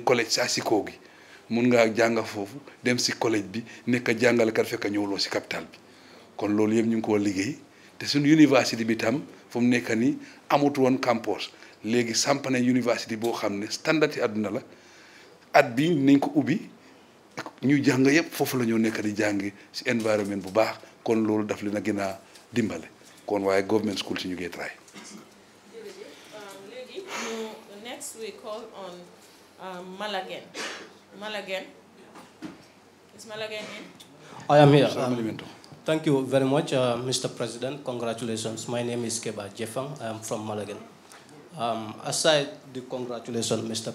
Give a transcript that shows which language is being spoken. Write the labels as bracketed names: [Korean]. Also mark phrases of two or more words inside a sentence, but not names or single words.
[Wolof] collège saa si kaw gi mun ngaa jànga foofu dem si collège bi nekk jàngalekat fekk ñëwuloo si capital bi kon loolu yëpp ñu ngi koo liggéey te suñu université bi tam fu mu nekk ni amut woon campus léegi samp nañ université boo xam ne standard yi àdduna la at bi nañ ko ubbi ñu jàng yëpp foofu la ñoo nekk di jàngi si environnement bu baax kon loolu daf leen a gën a dimbale kon waaye [English] government school [Wolof] si ñu ngi try. [English] léegi next we call on Malagen. Malagen. Is Malagen in? I am here. Thank you very much, Mr. President. Congratulations. My name is Keba Jeffang. I am from Malagan. Aside the congratulations, Mr.